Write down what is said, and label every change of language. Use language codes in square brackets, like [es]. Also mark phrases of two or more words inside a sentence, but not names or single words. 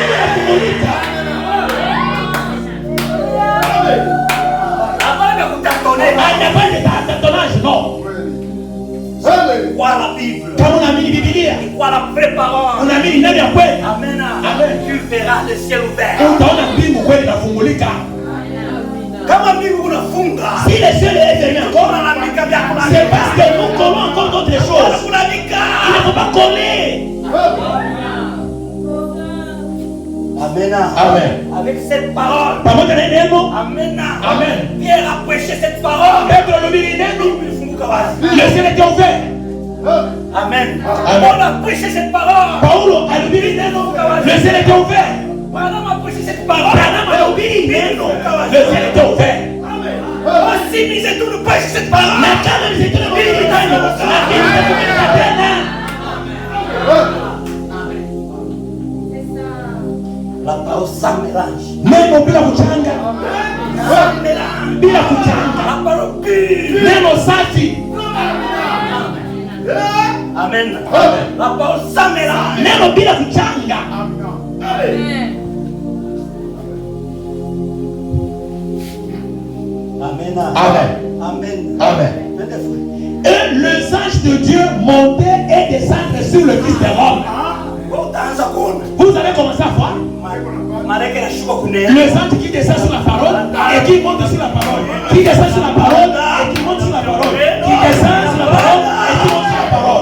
[fr] Non. Crois la Bible. Comme on a mis Biblia. Crois la vraie parole. On a mis une Amen. Amen. Tu verras le ciel ouvert. [sw] Utaona mbingu kweli inafungulika. Kama mbingu unafunga. [fr] Si le ciel est fermé encore, c'est parce que nous collons encore d'autres choses. Il ne faut pas coller. Amen. Amen. Avec cette parole. [sw] Pamoja na neno. Amen. Amen. [fr] Pierre a prêché cette parole. Le ciel était ouvert. Amen. Amen. On a prêché cette parole. [sw] Paulo alihubiri neno. [fr] Le ciel était ouvert. Branham a prêché cette parole. [sw] Branham alihubiri neno. [fr] Le ciel était ouvert. Aussi nous étions nous prêcher cette parole. [sw] Na kama mzituna kuhubiri neno. Lakini tunakuja tena. [fr] La parole sans mélange. [sw] Neno bila kuchanga. [fr] Sans mélange. [sw] Bila kuchanga. [fr] La parole pure. [sw] Neno safi. Amen. Amen. [fr] La parole sans mélange. [sw] Neno bila kuchanga. Amen. Amen. Amen. Amen. Amen. [fr] Et les anges de Dieu montaient et descendaient sur le Fils de l'homme. Vous avez commencé à voir les anges qui descendent sur la parole et qui montent sur la parole, qui descendent sur la parole et qui montent sur la parole, qui descendent sur la parole et qui montent sur la parole.